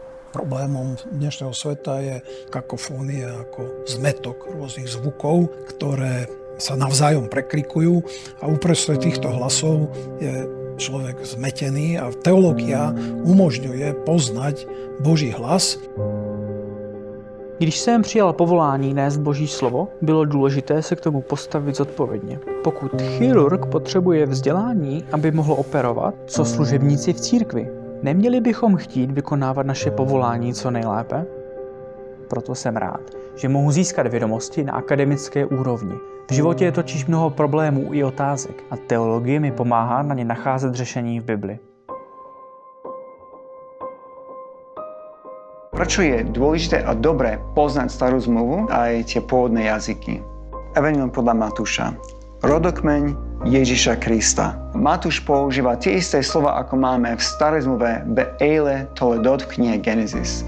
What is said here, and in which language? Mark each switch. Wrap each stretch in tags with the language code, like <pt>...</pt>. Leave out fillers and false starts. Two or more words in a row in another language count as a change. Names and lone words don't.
<sk>Problémom dnešného sveta je kakofónia ako zmetok rôznych zvukov, ktoré sa navzájom preklikujú a uprostred týchto hlasov je človek zmetený a teológia umožňuje poznať Boží hlas.</sk> <cs>Když jsem přijal povolání nést Boží slovo, bylo důležité se k tomu postavit zodpovědně. Pokud chirurg potřebuje vzdělání, aby mohl operovat, co služebníci v církvi, neměli bychom chtít vykonávat naše povolání co nejlépe? Proto jsem rád, že mohu získat vědomosti na akademické úrovni. V životě je totiž mnoho problémů i otázek a teologie mi pomáhá na ně nacházet řešení v Bibli.</cs> <sk>Prečo je dôležité a dobré poznať starú zmluvu a aj tie pôvodné jazyky? Evangelium podľa Matúša. Rodokmeň Ježiša Krista. Matúš používa tie isté slova, ako máme v starej zmluve</sk> <he>באלה תולדות</he> <sk>v knihe Genesis.</sk>